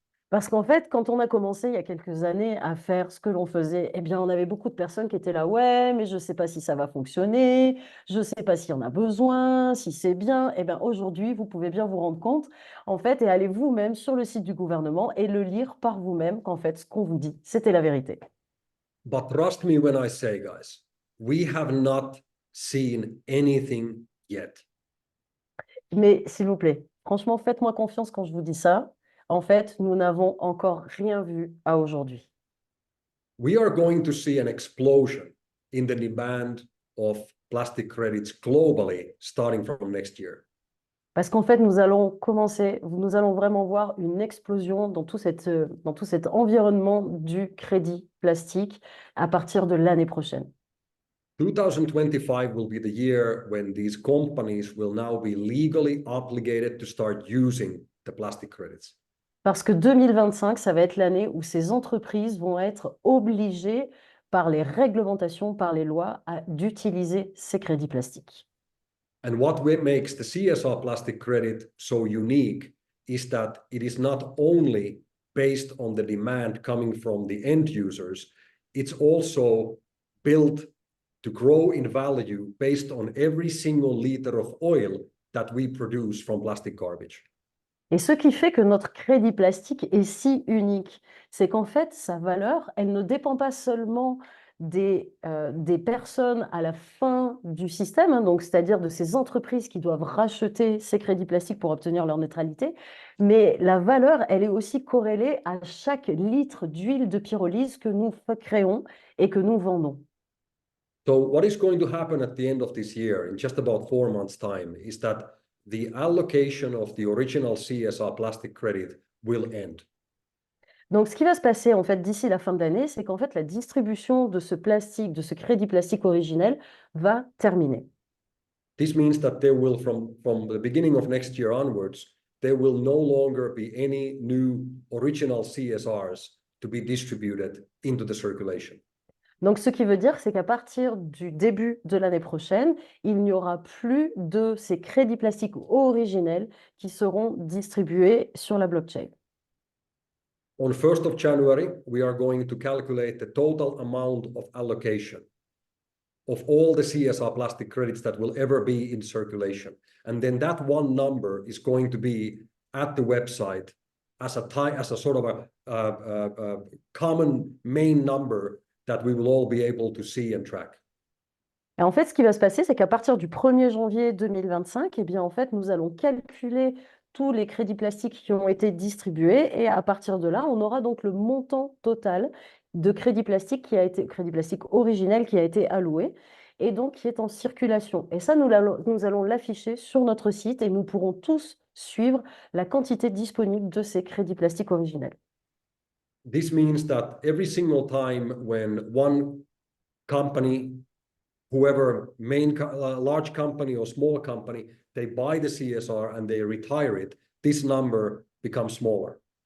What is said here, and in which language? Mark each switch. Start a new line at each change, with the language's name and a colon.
French: Parce qu'en fait, quand on a commencé il y a quelques années à faire ce que l'on faisait, eh bien, on avait beaucoup de personnes qui étaient là, ouais, mais je ne sais pas si ça va fonctionner, je ne sais pas si on a besoin, si c'est bien. Eh bien, aujourd'hui, vous pouvez bien vous rendre compte, en fait, et allez vous-même sur le site du gouvernement et le lire par vous-même qu'en fait, ce qu'on vous dit, c'était la vérité.
English: But trust me when I say, guys, we have not seen anything yet.
French: Mais s'il vous plaît, franchement, faites-moi confiance quand je vous dis ça. En fait, nous n'avons encore rien vu à aujourd'hui.
English: We are going to see an explosion in the demand of plastic credits globally starting from next year.
French: Parce qu'en fait, nous allons vraiment voir une explosion dans tout cet environnement du crédit plastique à partir de l'année prochaine.
English: 2025 will be the year when these companies will now be legally obligated to start using the plastic credits.
French: Parce que 2025, ça va être l'année où ces entreprises vont être obligées par les réglementations, par les lois, d'utiliser ces crédits plastiques.
English: And what makes the CSR plastic credit so unique is that it is not only based on the demand coming from the end users, it's also built to grow in value based on every single liter of oil that we produce from plastic garbage.
French: Et ce qui fait que notre crédit plastique est si unique, c'est qu'en fait, sa valeur, elle ne dépend pas seulement des personnes à la fin du système, hein, donc c'est-à-dire de ces entreprises qui doivent racheter ces crédits plastiques pour obtenir leur neutralité, mais la valeur, elle est aussi corrélée à chaque litre d'huile de pyrolyse que nous créons et que nous vendons.
English: So what is going to happen at the end of this year, in just about 4 months' time, is that the allocation of the original CSR plastic credit will end.
French: Donc, ce qui va se passer en fait d'ici la fin de l'année, c'est qu'en fait la distribution de ce plastique, de ce crédit plastique originel, va terminer.
English: This means that there will, from the beginning of next year onwards, there will no longer be any new original CSRs to be distributed into the circulation.
French: Donc, ce qui veut dire, c'est qu'à partir du début de l'année prochaine, il n'y aura plus de ces crédits plastiques originels qui seront distribués sur la blockchain.
English: On 1st of January, we are going to calculate the total amount of allocation of all the CSR plastic credits that will ever be in circulation. And then that one number is going to be at the website as a sort of a common main number that we will all be able to see and track.
French: Et en fait, ce qui va se passer, c'est qu'à partir du 1er janvier 2025, eh bien, en fait, nous allons calculer tous les crédits plastiques qui ont été distribués. Et à partir de là, on aura donc le montant total de crédit plastique originel qui a été alloué et donc qui est en circulation. Et ça, nous allons l'afficher sur notre site et nous pourrons tous suivre la quantité disponible de ces crédits plastiques originels.
English: This means that every single time when one company, whoever large company or small company, they buy the CSR and they retire it, this number becomes smaller.